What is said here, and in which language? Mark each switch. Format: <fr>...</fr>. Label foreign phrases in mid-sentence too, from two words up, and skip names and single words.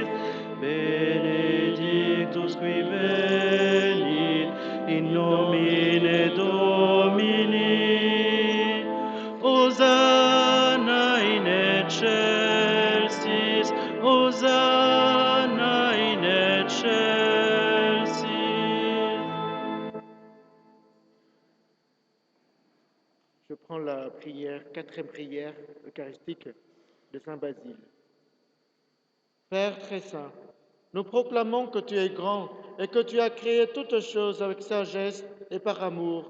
<la>Benedictus qui venit in nomine Domini. Hosanna in excelsis, Hosanna in excelsis.</la> <fr>Je prends la prière, quatrième prière eucharistique de Saint Basile. Père très saint, nous proclamons que tu es grand et que tu as créé toutes choses avec sagesse et par amour.</fr>